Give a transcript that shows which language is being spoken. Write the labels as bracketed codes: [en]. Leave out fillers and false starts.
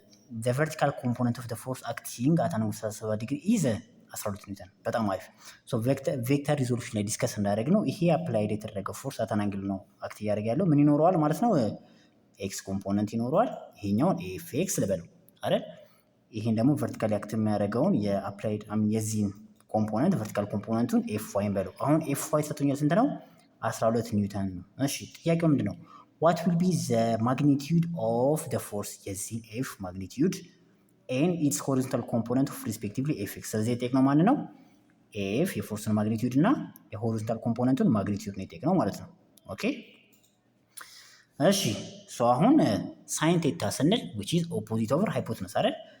[en] the vertical component of the force acting at an angle of 37 degree is 12 [am] ኒውተን። በጣም አሪፍ። ሶ ቬክተር ሪዞሉሽን ላይ ዲስከስ እንዳደረግ ነው ይሄ አፕላይድ የተደረገው ፎርስ አት አን አንግል ነው አክት እያደረገ ያለው። ምን ይኖረዋል ማለት ነው? ኤክስ ኮምፖነንት ይኖረዋል። ይሄኛውን ኤፍ ኤክስ ልበለው አይደል? ይሄን ደግሞ ቨርቲካሊ አክት የሚያደርገውን የአፕላይድ የዚህን ኮምፖነንት ቨርቲካል ኮምፖነንቱን ኤፍ ዋይ በለው። አሁን ኤፍ ዋይ ሰጥቶኛል ስንት ነው? 12 ኒውተን ነው። እሺ ጥያቄው ምንድን ነው? [en] what will be the magnitude of the force? [am] የዚህ ኤፍ ማግኒቲዩድ [en] and its horizontal component of respectively fx። [am] ስለዚህ የጠየቅነው ማን ነው? ኤፍ የፎርስን ማግኒቲዩድ እና የሆሪዞንታል ኮምፖነንቱን ማግኒቲዩድ ነው የጠየቅነው ማለት ነው። ኦኬ እሺ ሶ አሁን ሳይን ቴታ ስንል [en] which is opposite over hypotenuse [am] አይደል?